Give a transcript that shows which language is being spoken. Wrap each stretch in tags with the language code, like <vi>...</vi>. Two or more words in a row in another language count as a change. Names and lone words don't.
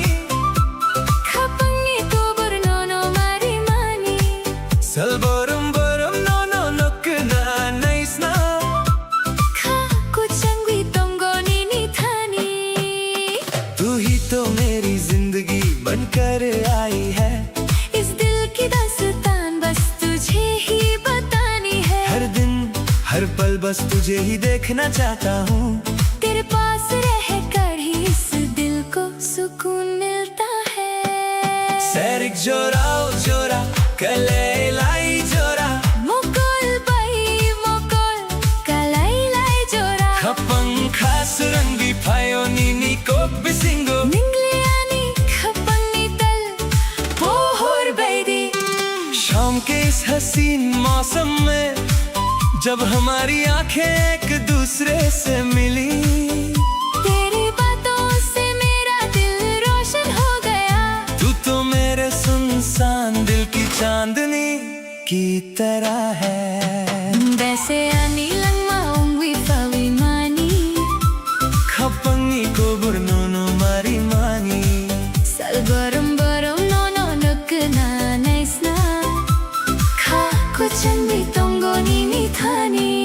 <trp>Kapangi ko burnono marimani Salborum borum no no nok na nice na Ka kuchangwi tongo nini thani</trp> <hi>तू ही तो मेरी जिंदगी बनकर आई है। इस दिल की दास्तान बस तुझे ही बतानी है। हर दिन हर पल बस तुझे ही देखना चाहता हूँ। तेरे पास रह कर ही इस दिल को सुकून मिलता है।</hi> <trp>सैरिक जोरा ओ जोरा कले लाई जोरा मोकोल बाई मोकोल kalay lay jora खपंग खास रंगी फायो नीनी को बिसिंगो Ningliani kapangi tal pohor baidi</trp> <hi>शाम के इस हसीन मौसम में जब हमारी आंखें एक दूसरे से मिली तेरी बातों से मेरा दिल रोशन हो गया। तू तो मेरे सुनसान दिल की चांदनी की तरह है।</hi> <trp>वैसे ani lang maungwi pawimani खपंगी को बुरनोनो मारी मानी Salbarum barum no no nuk na nice na Ka kuchangwi tongo nini thani</trp>